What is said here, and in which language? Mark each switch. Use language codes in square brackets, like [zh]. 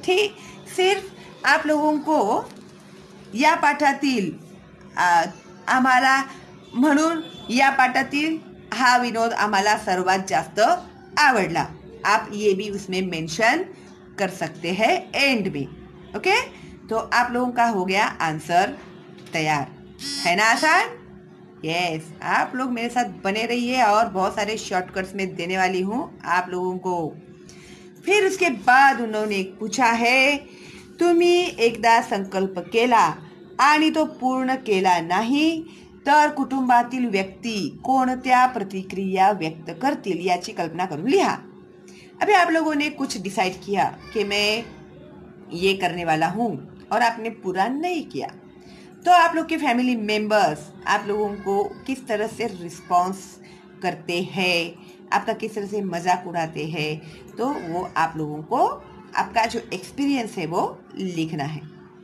[hi] ठीक, सिर्फ आप लोगों को या [mr] पाठातील आम्हाला म्हणून या पाठातील हा विनोद आम्हाला सर्वात जास्त आवडला, [hi] आप ये भी उसमें मेंशन कर सकते हैं एंड में। ओके, तो आप लोगों का हो गया आंसर तैयार, है ना आसान? यस, आप लोग मेरे साथ बने रहिए और बहुत सारे शॉर्टकट्स में देने वाली हूँ आप लोगों को। फिर उसके बाद उन्होंने पूछा है, [mr] तुम्ही एकदा संकल्प केला आणि तो पूर्ण केला नाही तर कुटुंबातील व्यक्ती कोणत्या प्रतिक्रिया व्यक्त करतील याची कल्पना करून लिहा। [hi] अभी आप लोगों ने कुछ डिसाइड किया कि मैं ये करने वाला हूँ और आपने पूरा नहीं किया, तो आप लोग के फैमिली मेंबर्स आप लोगों को किस तरह से रिस्पॉन्स करते हैं, आपका किस तरह से मजाक उड़ाते हैं, तो वो आप लोगों को आपका जो एक्सपीरियंस है वो लिखना है।